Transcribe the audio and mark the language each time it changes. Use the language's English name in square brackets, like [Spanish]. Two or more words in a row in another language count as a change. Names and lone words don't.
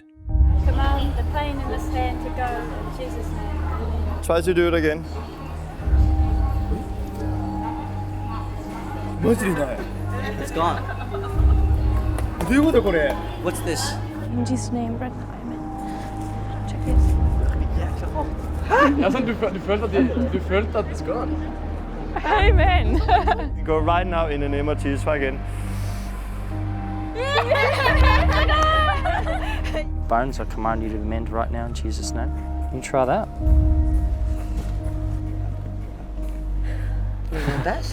[English] Command the plane in the stand to go in Jesus' name. Try to do it again. It's gone. What's this? In Jesus' name, bread. Amen. Check it. [Norwegian] Ja, du følte at det skal. [English] Amen. Go right now in the name of Jesus. Try again. Bones, I command you to mend right now in Jesus' name. You try that. You know that?